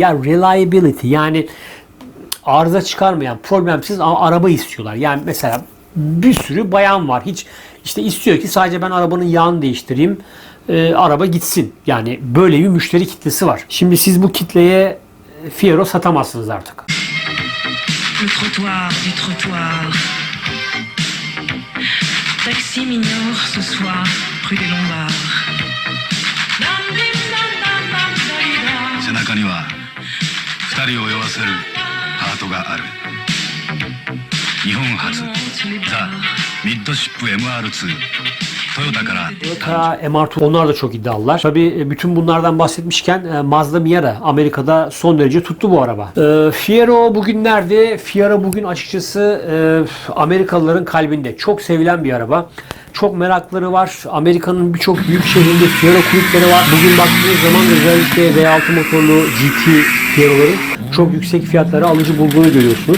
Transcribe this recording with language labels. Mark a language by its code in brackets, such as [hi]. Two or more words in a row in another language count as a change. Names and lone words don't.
[tr] Ya reliability, yani arıza çıkarmayan, problemsiz araba istiyorlar. Yani mesela bir sürü bayan var. Hiç işte istiyor ki sadece ben arabanın yağını değiştireyim, araba gitsin. Yani böyle bir müşteri kitlesi var. Şimdi siz bu kitleye Fiero satamazsınız artık. [fr] Le trottoir du trottoir. Taxi m'ignore ce soir, rue des Lombards. [ja] 背中には2人を酔わせるハートがある。日本初ザ・ミッドシップ MR2 トヨタから [tr] Toyota MR2, onlar da çok iddialılar. Tabii bütün bunlardan bahsetmişken Mazda Miata Amerika'da son derece tuttu bu araba. Fiero bugün nerede? Fiero bugün açıkçası Amerikalıların kalbinde. Çok sevilen bir araba. Çok merakları var. Amerika'nın birçok büyük şehrinde Fiero kulüpleri var. Bugün baktığınız zaman özellikle V6 motorlu GT Fiero'ların çok yüksek fiyatlara alıcı bulduğunu görüyorsunuz.